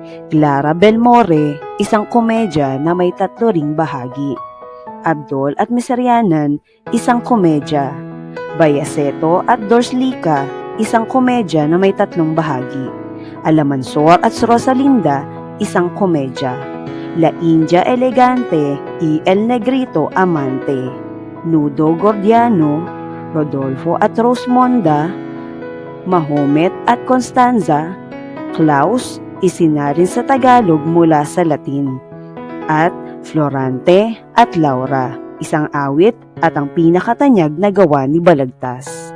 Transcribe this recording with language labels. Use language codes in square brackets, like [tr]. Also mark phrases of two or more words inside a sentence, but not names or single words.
[tl] Clara Belmore, isang komedya na may 3 ring bahagi. Abdol at Miserianan, isang komedya. Bayaceto at Dorslika, isang komedya na may 3 bahagi. Alamansor at Rosalinda, isang komedya. La India Elegante y El Negrito Amante. Nudo Gordiano, Rodolfo at Rosmonda, Mahomet at Constanza, Klaus, isinarin sa Tagalog mula sa Latin, at Florante at Laura, isang awit at ang pinakatanyag na gawa ni Balagtas.